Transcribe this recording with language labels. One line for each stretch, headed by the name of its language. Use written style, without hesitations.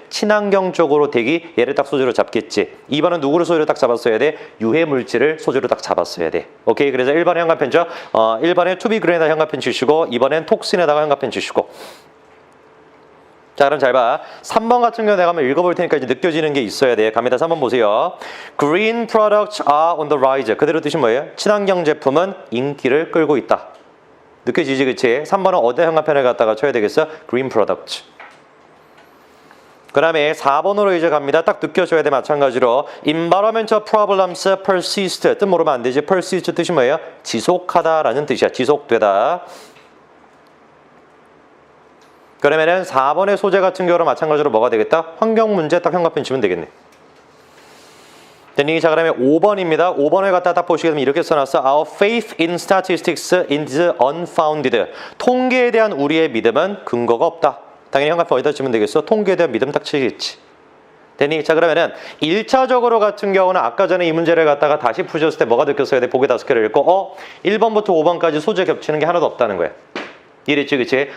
Korean: 친환경 쪽으로 되기, 얘를 딱 소재로 잡겠지. 2번은 누구를 소재로 딱 잡았어야 돼? 유해 물질을 소재로 딱 잡았어야 돼. 오케이? 그래서 1번에 현관펜죠. 1번에 투비그레인에다 현관펜 치시고 2번엔 톡신에다가 현관펜 치시고. 자, 그럼 잘 봐. 3번 같은 경우 내가 한번 읽어볼 테니까 이제 느껴지는 게 있어야 돼. 갑니다. 3번 보세요.
English: Green products are on the rise.
Korean: 그대로 뜻이 뭐예요? 친환경 제품은 인기를 끌고 있다. 느껴지지, 그치? 3번은 어디 현관펜을 갖다가 쳐야 되겠어?
English: Green product.
Korean: 그 다음에 4번으로 이제 갑니다. 딱 느껴져야 돼, 마찬가지로.
English: Environmental problems persist.
Korean: 뜻 모르면 안 되지. persist 뜻이 뭐예요? 지속하다라는 뜻이야. 지속되다. 그러면은 4번의 소재 같은 경우는 마찬가지로 뭐가 되겠다? 환경 문제 딱 현관펜 치면 되겠네. 됐니? 자, 그러면 5번입니다. 5번을 갖다 딱 보시게 되면 이렇게 써놨어.
English: Our faith in statistics is unfounded.
Korean: 통계에 대한 우리의 믿음은 근거가 없다. 당연히 현관펜 어디다 치면 되겠어? 통계에 대한 믿음 딱 치겠지. 됐니? 자, 그러면은 1차적으로 같은 경우는 아까 전에 이 문제를 갖다가 다시 푸셨을 때 뭐가 느꼈어야 돼? 보기 5개를 읽고 1번부터 5번까지 소재 겹치는 게 하나도 없다는 거야. 이랬지, 그치?